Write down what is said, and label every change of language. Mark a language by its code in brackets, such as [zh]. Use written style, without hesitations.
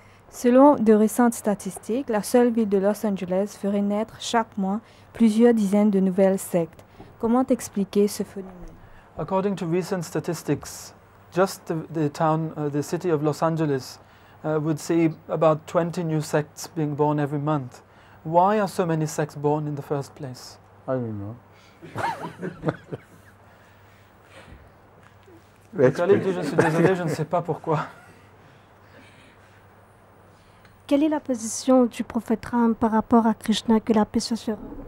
[fr] Selon de récentes statistiques, la seule ville de Los Angeles ferait naître chaque mois plusieurs dizaines de nouvelles sectes. Comment expliquer ce phénomène? [en] According to recent statistics, just the city of Los Angeles would see about 20 new sects being born every month. Why are so many sects born in the first place? I don't know. [fr] Le calife dit, je suis désolé, je ne sais pas pourquoi. Quelle est la position du prophète Ram par rapport à Krishna, que la paix soit sur eux?